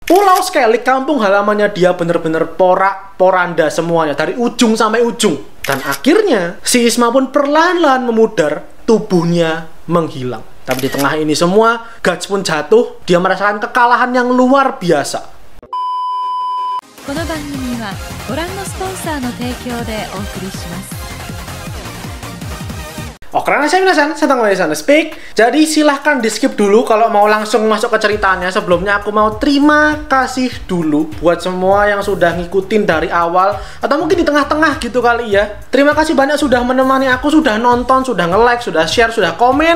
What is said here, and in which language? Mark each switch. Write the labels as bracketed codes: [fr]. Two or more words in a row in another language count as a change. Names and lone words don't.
[id] Pulau Skellig, kampung halamannya dia bener-bener porak-poranda semuanya, dari ujung sampai ujung. Dan akhirnya, si Isma pun perlahan-lahan memudar, tubuhnya menghilang. Tapi di tengah ini semua, Guts pun jatuh, dia merasakan kekalahan yang luar biasa. [ja] この番組はご覧のスポンサーの提供でお送りします。 [id] Oke, saya minasan, saya Tanggal Sana Speak. Jadi silahkan di skip dulu kalau mau langsung masuk ke ceritanya. Sebelumnya aku mau terima kasih dulu buat semua yang sudah ngikutin dari awal, atau mungkin di tengah-tengah gitu kali ya. Terima kasih banyak sudah menemani aku, sudah nonton, sudah nge-like, sudah share, sudah komen.